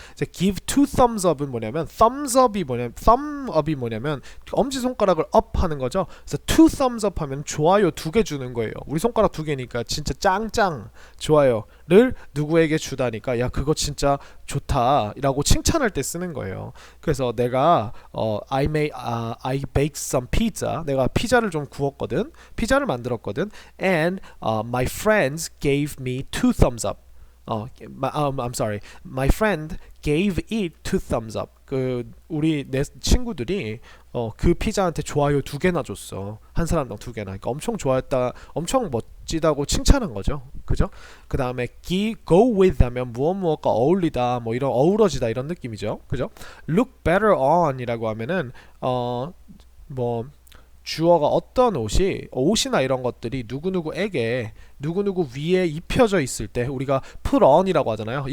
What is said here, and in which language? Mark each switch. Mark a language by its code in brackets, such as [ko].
[ko] 이제 [en] give two thumbs up [ko] 은 뭐냐면 [en] thumb up [ko] 이 뭐냐면 엄지손가락을 up 하는 거죠. 그래서 [en] two thumbs up [ko] 하면 좋아요 두 개 주는 거예요. 우리 손가락 두 개니까 진짜 짱짱 좋아요를 누구에게 주다니까 야 그거 진짜 좋다 라고 칭찬할 때 쓰는 거예요. [en] 그래서 내가 I baked some pizza, [ko] 내가 피자를 좀 구웠거든, 피자를 만들었거든, [en] and my friends gave me two thumbs up. I'm sorry. My friend gave it 2 thumbs up. [ko] 그 우리 내 친구들이 그 피자한테 좋아요 2개나 줬어. 한 사람당 2개나. 그러니까 엄청 좋아했다. 엄청 멋지다고 칭찬한 거죠. 그죠? 그 다음에 [en] go with [ko] 하면 무엇과 어울리다, 뭐 이런 어우러지다 이런 느낌이죠. 그죠? [en] Look better on [ko] 이라고 하면은 뭐 주어가 어떤 옷이나 이런 것들이 누구누구에게 누구누구 위에 입혀져 있을 때 우리가 [en] put on [ko] 이라고 하잖아요.